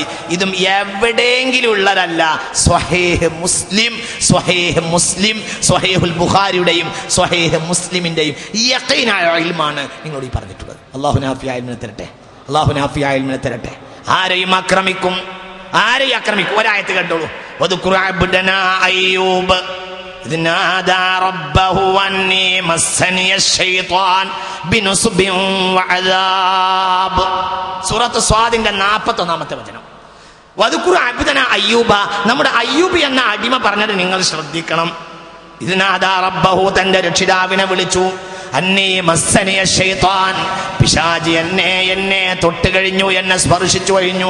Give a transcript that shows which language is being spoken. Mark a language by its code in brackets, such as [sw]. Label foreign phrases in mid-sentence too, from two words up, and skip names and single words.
[ml] ഇതും എവിടെയെങ്കിലും ഉള്ളതല്ല, സ്വഹീഹ് മുസ്ലിം, സ്വഹീഹുൽ ബുഖാരിയുടെയും സ്വഹീഹ് മുസ്ലിമിന്റെയും യഖീനായ ഇൽമാണ് നിങ്ങളോട് ഈ പറഞ്ഞിട്ടുള്ളത്. അല്ലാഹു നാഫിയായ ഇൽമിനെ തരട്ടെ. ആരെയും ആക്രമിക്കും. ഒരായത്ത് കണ്ടോളൂ. [ar] واذكر عبدنا أيوب إذ نادى ربه أني مسني الشيطان بنصب وعذاب. [ml] സൂറത്ത് സ്വാദിന്റെ 41-ാമത്തെ വചനം. [ar] واذكر عبدنا أيوب, [ml] നമ്മുടെ അയ്യൂബ് എന്ന അടിമ പറഞ്ഞത് നിങ്ങൾ ശ്രദ്ധിക്കണം. [ar] إذ نادى ربه, [ml] തന്റെ രക്ഷിതാവിനെ വിളിച്ചു. [ar] أني مسني الشيطان, [ml] പിശാച് എന്നെ തൊട്ട് കഴിഞ്ഞു, എന്നെ സ്പർശിച്ചു കഴിഞ്ഞു.